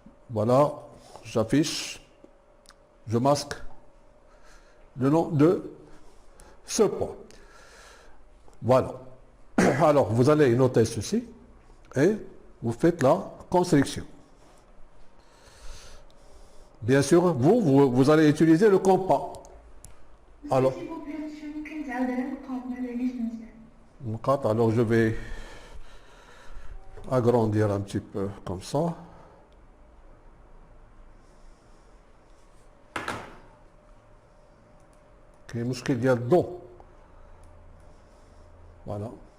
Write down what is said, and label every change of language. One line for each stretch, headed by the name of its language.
French: Voilà, j'affiche, je masque le nom de ce point. Voilà. Alors, vous allez noter ceci et vous faites la construction. Bien sûr, vous allez utiliser le compas. Alors, s'il vous plaît, monsieur,
Arabic: ممكن تعاود على النقاط ما لقيناش مزيان.
French: alors je vais agrandir un petit peu comme ça.
Arabic: كاين مشكل ديال الضوء.
French: Voilà.